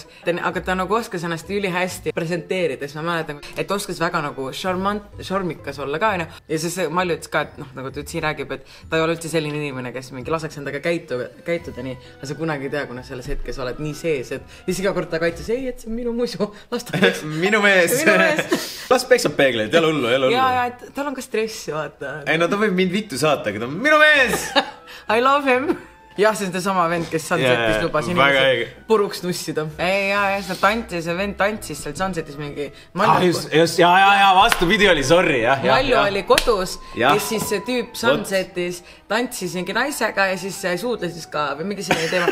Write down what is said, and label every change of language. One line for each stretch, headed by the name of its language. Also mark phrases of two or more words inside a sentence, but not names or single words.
Estonian: Aga ta nagu oskas ennast üli hästi presenteerides, ma mäletan, et oskas väga nagu šormikas olla ka, ja siis Malju ütles ka, et nagu ta siin räägib, et ta ei ole üldse selline inimene, kes mingi laseks endaga käituda nii, aga sa kunagi ei tea, kuna selles hetkes oled nii sees, et siis iga kord ta kaitses, ei, et see on minu muisu, las ta peks. Minu mees. Las peksab peegleid, jälle hullu. Ja, et tal on ka stressi, vaata. Ei, no ta võib mind vittu saata, aga ta on minu mees!
English: I love him!
Estonian: Jah, see on ta sama vend, kes Sunsetis lubas inimesed puruks nussida. Ei, see vend tantsis seal Sunsetis mingi... Just, vastupidi oli, sorry. Malju oli kodus ja siis see tüüp Sunsetis tantsis mingi naisega ja siis suudlesis ka või mingi selline teema.